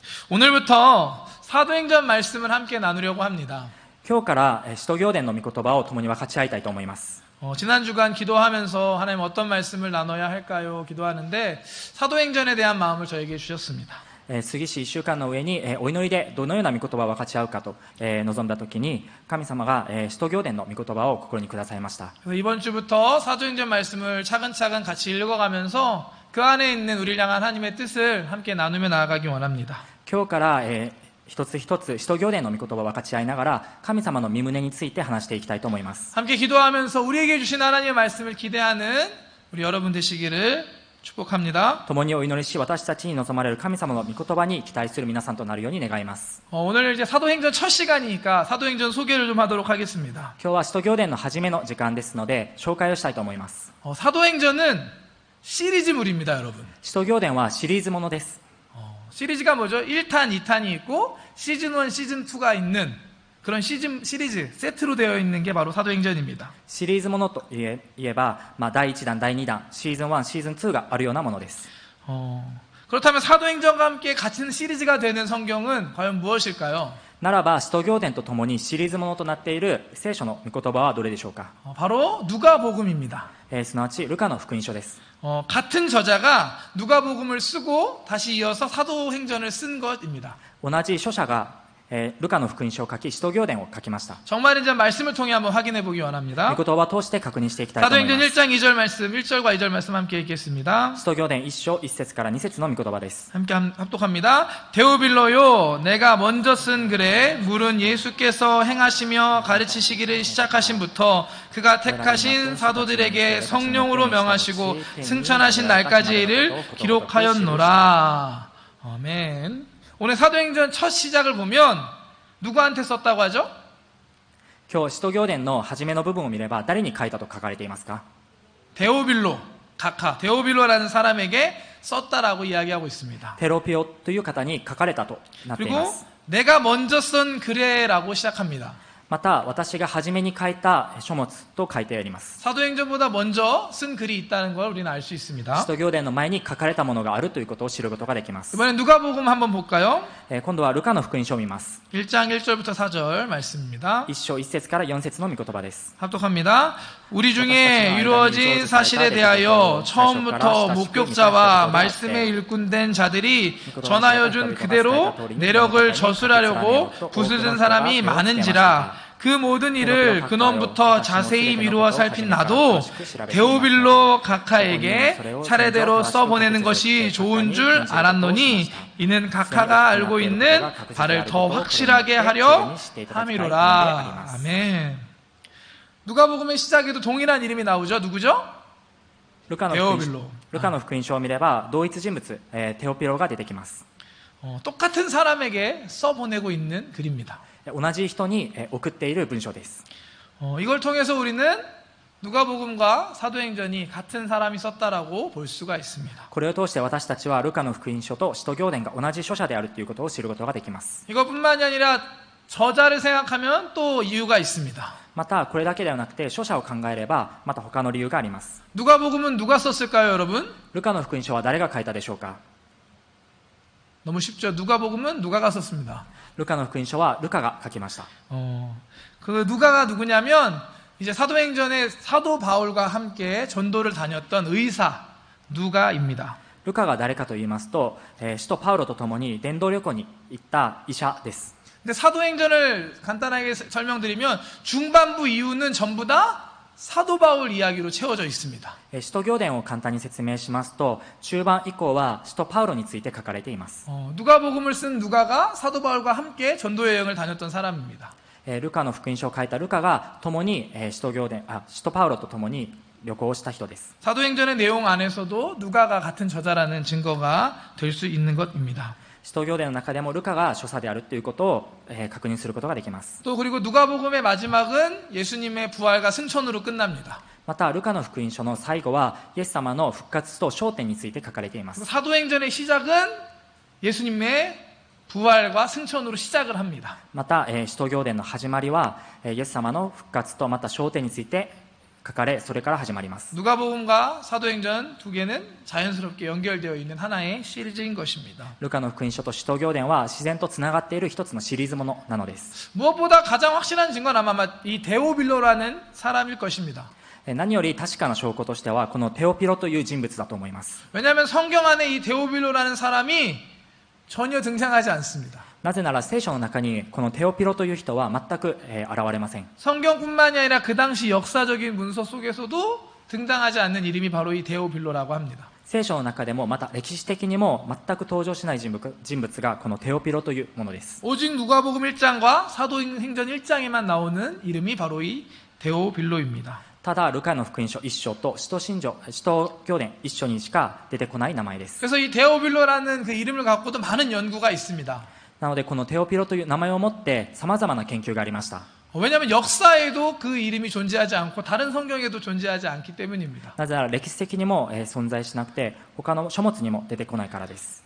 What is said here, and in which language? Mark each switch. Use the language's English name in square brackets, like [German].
[Korean] 오늘부터 사도행전 말씀을 함께 나누려고 합니다. [Japanese] 今日から使徒行伝の御言葉を共に分かち合いたいと思います。 [Korean] 지난 주간 기도하면서 하나님 어떤 말씀을 나눠야 할까요? 기도하는데 사도행전에 대한 마음을 저에게 주셨습니다. [Japanese] 杉氏1週間の上にお祈りでどのような御言葉を分かち合うかと望んだ時に神様が使徒行伝の御言葉を心にくださいました。 [Korean] 그래서 이번 주부터 사도행전 말씀을 차근차근 같이 읽어가면서 그 안에 있는 우리를 향한 하나님의 뜻을 함께 나누며 나아가기 원합니다. [Japanese] 今日から一つ一つ使徒行伝の御言葉を分かち合いながら神様の御胸について話していきたいと思います。 [Korean] 함께 기도하면서 우리에게 주신 하나님의 말씀을 기대하는 우리 여러분 되시기를 축복합니다. [Japanese] 共にお祈りし私たちに望まれる神様の御言葉に期待する皆さんとなるように願います。 [Korean] 오늘 이제 사도행전 첫 시간이니까 사도행전 소개를 좀 하도록 하겠습니다. [Japanese] 今日は使徒行伝の初めの時間ですので紹介をしたいと思います。 [Korean] 사도행전은 시리즈물입니다, 여러분. [Japanese] 使徒行伝はシリーズものです。 [Korean] 시리즈가 뭐죠? 1탄, 2탄이 있고 시즌 1, 시즌 2가 있는 그런 시리즈 세트로 되어 있는 게 바로 사도행전입니다. [Japanese] シリーズものと言えば、第1弾、第2弾、シーズン1、シーズン2があるようなものです。 [Korean] 그렇다면 사도행전과 함께 같은 시리즈가 되는 성경은 과연 무엇일까요? [Japanese] ならば使徒行伝とともにシリーズものとなっている聖書の御言葉はどれでしょうか。 [Korean] 바로 누가복음입니다. [Japanese] すなわちルカの福音書です。 [Korean] 같은 저자가 누가복음을 쓰고 다시 이어서 사도행전을 쓴 것입니다. [Japanese] 同じ書者がルカの福音書を書き使徒行伝を書きました。 [Korean] 정말 이제 말씀을 통해 한번 확인해 보기 원합니다. [Japanese] 御言葉を通して確認していきたいと思いま [Korean] 사도행전 [Japanese] す。 [Korean] 1장 2절 말씀, 1절과 2절 말씀 함께 읽겠습니다. [Japanese] 使徒行伝1章1節から2節の御言葉です。 [Korean] 함께 합독합니다. 데오빌로요, 내가 먼저 쓴 글에 물은 예수께서 행하시며 가르치시기를 시작하신부터 그가 택하신 사도들에게 성령으로 명하시고 승천하신 날까지의 일을 기록하였노라. 아멘. 오늘 사도행전 첫 시작을 보면 누구한테 썼다고 하죠? [Japanese] 今日使徒行伝の初めの部分を見れば誰に書いたと書かれていますか。 [Korean] 데오빌로, 데오빌로라는 사람에게 썼다라고 이야기하고 있습니다. [Japanese] テロピオという方に書かれたとなっていま [Korean] 그리고 [Japanese] す。 [Korean] 내가 먼저 쓴 글에라고 시작합니다. [Japanese] また私が初めに書いた書物と書いてあります。 [Korean] 사도행전보다 먼저 쓴 글이 있다는 걸 우리는 알 수 [Japanese] 使 [Korean] 있습니다. [Japanese] 徒行伝の前に書かれたものがあるということを知ることができます。 [Korean] 이번엔 누가복음 한번 볼까요? [Japanese] 今度はルカの福音書を見ます。 [Korean] 1장 1절부터 4절 말씀입니다. [Japanese] 1章1節から4節の御言葉です。 [Korean] 합독합니다. 우리 중에 이루어진 사실에 대하여 처음부터 목격자와 말씀에 일꾼된 자들이 전하여준 그대로 내력을 저술하려고 부수진 사람이 많은지라 그 모든 일을 근원부터 자세히 미루어 살핀 나도 데오빌로 각하에게 차례대로 써보내는 것이 좋은 줄 알았노니 이는 각하가 알고 있는 바를 더 확실하게 하려 함이로라. 아멘. 누가복음의 시작에도 동일한 이름이 나오죠. 누구죠? [Japanese] ルカの福音書を見れば同一人物、テオピロが出てきます。 [Korean] 똑같은 사람에게 써보내고 있는 글입니다. [Japanese] 同じ人に送っている文章です。 [Korean] 이걸 통해서 우리는 누가복음과 사도행전이 같은 사람이 썼다라고 볼 수가 있습니다. [Japanese] これを通して私たちはルカの福音書と使徒行伝が同じ書者であるということを知ることができます。 [Korean] 이것뿐만이 아니라 저자를 생각하면 또 이유가 있습니다. [Japanese] またこれだけではなくて書者を考えればまた他の理由があります。 [Korean] 누가복음은 누가 썼을까요, 여러분? [Japanese] ルカの福音書は誰が書いたでしょうか。 [Korean] 너무 쉽죠. 누가복음은 누가가 썼습니다. [Japanese] ルカの福音書はルカが書きました。 [Korean] 그 누가가 누구냐면 이제 사도행전에 사도 바울과 함께 전도를 다녔던 의사 누가입니다. [Japanese] ルカが誰かと言いますと、使徒パウロと共に伝道旅行に行った医者です。 [Korean] 근데 사도행전을 간단하게 설명드리면 중반부 이후는 전부 다 사도 바울 이야기로 채워져 있습니다. [Japanese] 使徒行伝を簡単に説明しますと中盤以降は使徒パウロについて書かれています。 [Korean] 누가복음을 쓴 누가가 사도 바울과 함께 전도 여행을 다녔던 사람입니다. [Japanese] ルカの福音書を書いたルカが共に使徒パウロと共に旅行をした人です。 [Korean] 사도행전의 내용 안에서도 누가가 같은 저자라는 증거가 될 수 있는 것입니다. [Japanese] 使徒行伝の中でもルカが所作であるということを確認することができます。 [Korean] 또 그리고 누가복음의 마지막은 예수님의 부활과 승천으로 끝납니다. [Japanese] またルカの福音書の最後はイエス様の復活と昇天について書かれています。 [Korean] 사도행전의 시작은 예수님의 부활과 승천으로 시작을 합니다. [Japanese] また、使徒行伝の始まりは、イエス様の復活とまた昇天について書かれ、それから始まります。 [Korean] 누가복음과 사도행전 두 개는 자연스럽게 연결되어 있는 하나의 시리즈인 것입니다. [Japanese] ルカの福音書と使徒行伝は自然とつながっている一つのシリーズものなのです。 [Korean] 무엇보다 가장 확실한 증거는 아마 이 데오빌로라는 사람일 것입니다. [Japanese] 何より確かな証拠としてはこのテオピロという人物だと思います。 [Korean] 왜냐하면 성경 안에 이 데오빌로라는 사람이 전혀 등장하지 않습니다. [Japanese] なぜなら聖書の中にこのテオピロという人は全く、現れません。 [Korean] 성경뿐만이 아니라 그 당시 역사적인 문서 속에서도 등장하지 않는 이름이 바로 이 데오빌로라고 합니다. [Japanese] 聖書の中でもまた歴史的にも全く登場しない人物がこのテオピロというものです。 [Korean] 오직 누가복음 1장과 사도행전 1장에만 나오는 이름이 바로 이 데오빌로입니다. [Japanese] ただルカの福音書1章と使徒行伝1章にしか出てこない名前です。 [Korean] 그래서 이 데오빌로라는 그 이름을 갖고도 많은 연구가 있습니다. [Japanese] なのでこのテオピロという名前を持って様々な研究がありました。 [Korean] 왜냐하면 역사에도 그 이름이 존재하지 않고 다른 성경에도 존재하지 않기 때문입니다. [Japanese] なぜなら歴史的にも、存在しなくて他の書物にも出てこないからです。